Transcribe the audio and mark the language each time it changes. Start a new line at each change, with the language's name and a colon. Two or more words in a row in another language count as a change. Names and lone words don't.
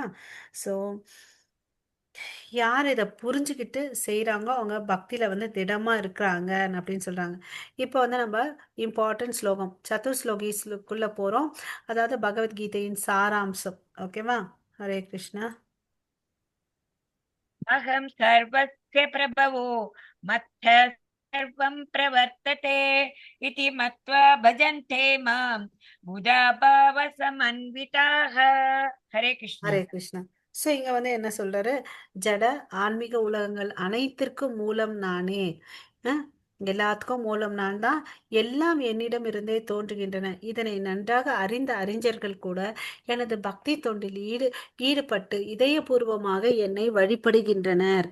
Tamil: ஸோ யார் இதை புரிஞ்சுக்கிட்டு செய்கிறாங்களோ அவங்க பக்தியில் வந்து திடமாக இருக்கிறாங்க அப்படின்னு சொல்கிறாங்க. இப்போ வந்து நம்ம இம்பார்ட்டன்ட் ஸ்லோகம் சதுர்ஸ்லோகிஸ்க்குள்ளே போகிறோம். அதாவது பகவத்கீதையின் சாராம்சம். ஓகேவா? ஹரே கிருஷ்ணா.
Sanskrit: अहं सर्वस्य प्रभवो मत्तः सर्वं प्रवर्तते इति मत्वा भजन्ते मां बुधा भावसमन्विताः। हरे कृष्ण।
Tamil: ஹரே கிருஷ்ணா. ஸோ இங்க வந்து என்ன சொல்றாரு? ஜட ஆன்மீக உலகங்கள் அனைத்திற்கும் மூலம் நானே. அஹ், எல்லாத்துக்கும் மூலம் நான் தான். எல்லாம் என்னிடம் இருந்தே தோன்றுகின்றன. இதனை நன்றாக அறிந்த அறிஞர்கள் கூட எனது பக்தி தொண்டில் ஈடுபட்டு இதயபூர்வமாக என்னை வழிபடுகின்றனர்.